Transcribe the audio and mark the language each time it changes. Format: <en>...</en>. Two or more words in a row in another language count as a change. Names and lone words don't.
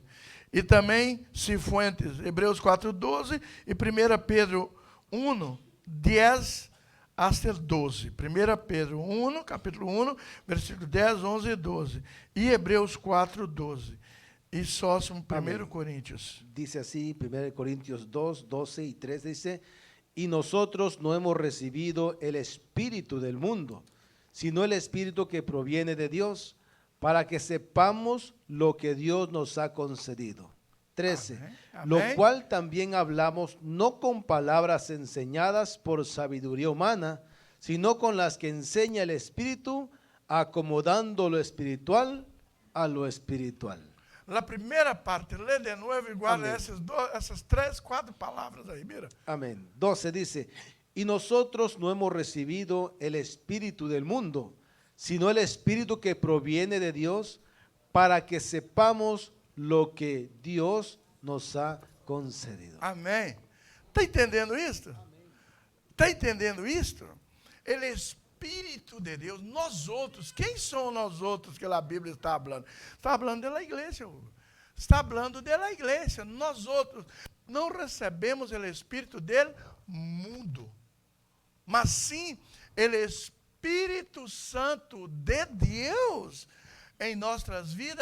<pt>E também Cifuentes, Hebreus 4, 12 e 1 Pedro 1, 10 até 12. 1 Pedro 1, capítulo 1, versículo 10, 11 e 12. E Hebreus 4, 12. E Sósimo 1 Coríntios.</pt> <es>Dice así, 1 Corintios 2, 12 y 13, dice, y nosotros no hemos recibido el espíritu del mundo, sino el espíritu que proviene de Dios, para que sepamos lo que Dios nos ha concedido. 13. Amén. Lo Amén. cual también hablamos no con palabras enseñadas por sabiduría humana, sino con las que enseña el Espíritu, acomodando lo espiritual a lo espiritual.</es> <pt>Na primeira parte, lê de novo e guarda essas 3, 4 palavras aí, mira.</pt> <es>Amén. 12 dice, y nosotros no hemos recibido el espíritu del mundo, sino el espíritu que proviene de Dios, para que sepamos lo que Dios nos ha concedido.</es> <pt>Amém. Está entendendo isto? Está entendendo isto? Ele é Espírito de Deus, nós outros, quem são nós outros que a Bíblia está falando? Está falando da igreja, Hugo. Está falando da igreja. Nós outros não recebemos o Espírito do mundo, mas sim o Espírito Santo de Deus em nossas vidas.</pt>